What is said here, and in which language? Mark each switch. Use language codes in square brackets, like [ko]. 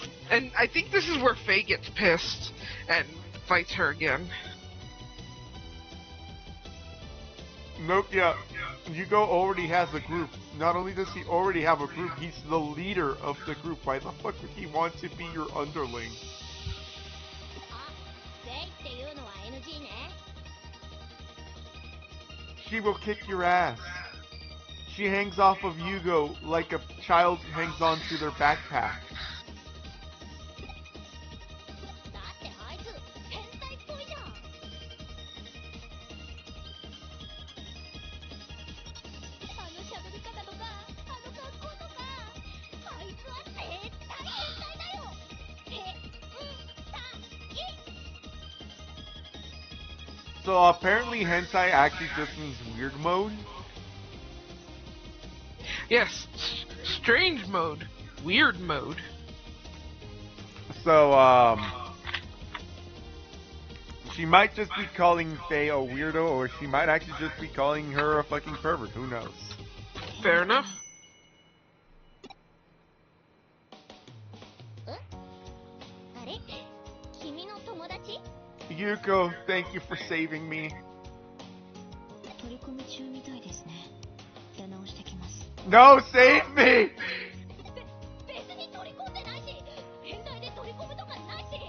[en] And I think this is where Faye gets pissed and fights her again. Nokia, Yugo already has a group. Not only does he already have a group, he's the leader of the group. Why the fuck would he want to be your underling? [ja] あ、レイっていうのは NG ね。 [en] She will kick your ass. She hangs off of Yugo like a child hangs onto their backpack. [ja] だってあいつ変態っぽいじゃん。あの喋り方とか、あの格好とか、あいつは絶対変態だよ。変態。 [en] So apparently hentai actually just means weird mode. Yes, strange mode, weird mode. So, she might just be calling Faye a weirdo, or she might actually just be calling her a fucking pervert. Who knows? Fair enough. [ja] あれ君の友達 [en] Yuko, thank you for saving me. [ja] 取り込み中みたいですね。出直してきます。 [en] No, save me! [ja] 別に取り込んでないし、変態で取り込むとかないし。